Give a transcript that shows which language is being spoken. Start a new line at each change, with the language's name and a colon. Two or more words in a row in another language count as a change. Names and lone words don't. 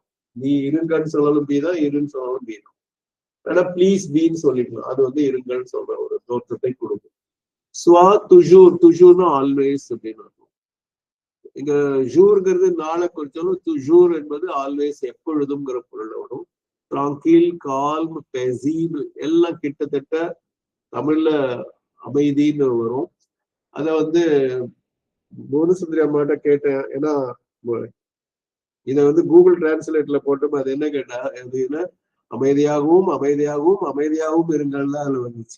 Tamil: நீ இருங்கன்னு சொன்னாலும் பி தான், இருன்னு சொன்னாலும் பி தான். ஆனா ப்ளீஸ் பீன்னு சொல்லிக்கலாம். அது இருங்கன்னு சொல்ற ஒரு தோற்றத்தை கொடுக்கும்.
French: sois toujours,
Tamil: துஷூர்னா ஆல்வேஸ் அப்படின்னு இருக்கும். இங்க ஜூர்ங்கிறது நாளை குறிச்சாலும் துஷூர் என்பது ஆல்வேஸ் எப்பொழுதும்ங்கிற பொருள் வரும்.
French: tranquille, calm, paisible
Tamil: எல்லாம் கிட்டத்தட்ட தமிழ்ல அமைதின்னு வரும். அத புவனசுந்தரி அம்மாட்ட கேட்டேன். ஏன்னா இத கூகுள் டிரான்ஸ்லேட்ல போட்டோம். அது என்ன கேட்டா, அப்படின்னா அமைதியாகவும் அமைதியாகவும் அமைதியாகவும் இருங்கள்லாம் அதுல வந்துச்சு.